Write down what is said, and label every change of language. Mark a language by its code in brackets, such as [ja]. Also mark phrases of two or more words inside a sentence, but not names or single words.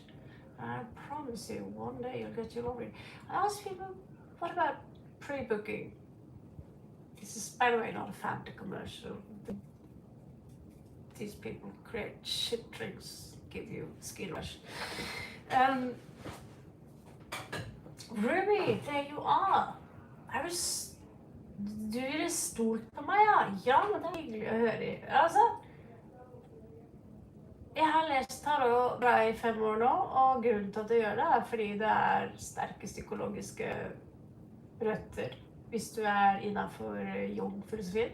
[en] I promise you, one day you'll get your lottery. I ask people, what about pre-booking? This is, by the way, not a Fanta commercial. These people create shit drinks, give you skin rush. Ruby, there you are. [no] Du er stolt på meg, ja. Ja, men det er hyggelig å høre. Altså, jeg har lest tarot bra i 5 år nå, og grunnen til at jeg gjør det er fordi det er sterke psykologiske røtter hvis du er innenfor jung-filosofien.